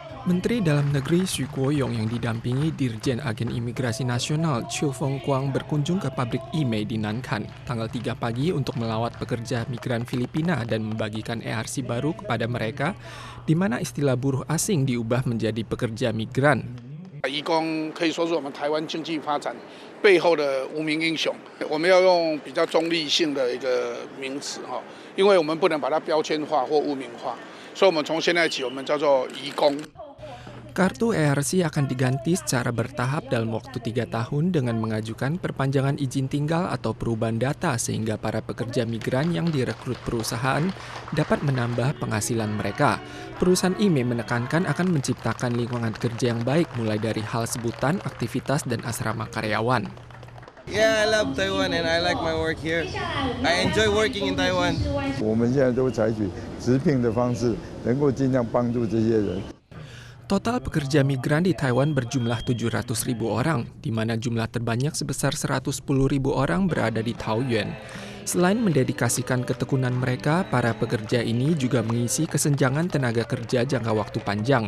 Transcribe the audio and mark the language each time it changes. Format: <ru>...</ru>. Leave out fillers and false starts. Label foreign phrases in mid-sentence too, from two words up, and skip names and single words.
<id>Menteri Dalam Negeri Xu Guoyong yang didampingi Dirjen Agen Imigrasi Nasional Chiu Feng Kuang berkunjung ke pabrik IMEI di Nankan tanggal 3 pagi untuk melawat pekerja migran Filipina dan membagikan ERC baru kepada mereka, di mana istilah buruh asing diubah menjadi pekerja migran.</id> <zh>移工可以说是我们台湾经济发展背后的无名英雄，我们要用比较中立性的一个名词哈，因为我们不能把它标签化或污名化，所以我们从现在起我们叫做移工。</zh> <id>Kartu ERC akan diganti secara bertahap dalam waktu 3 tahun dengan mengajukan perpanjangan izin tinggal atau perubahan data sehingga para pekerja migran yang direkrut perusahaan dapat menambah penghasilan mereka. Perusahaan IMEI menekankan akan menciptakan lingkungan kerja yang baik mulai dari hal sebutan, aktivitas, dan asrama karyawan.</id> <en>Yeah, I love Taiwan and I like my work here. I enjoy working in Taiwan.</en> <zh>我们现在都采取直聘的方式，能够尽量帮助这些人。</zh> <id>Total pekerja migran di Taiwan berjumlah 700.000 orang, di mana jumlah terbanyak sebesar 110.000 orang berada di Taoyuan. Selain mendedikasikan ketekunan mereka, para pekerja ini juga mengisi kesenjangan tenaga kerja jangka waktu panjang.</id>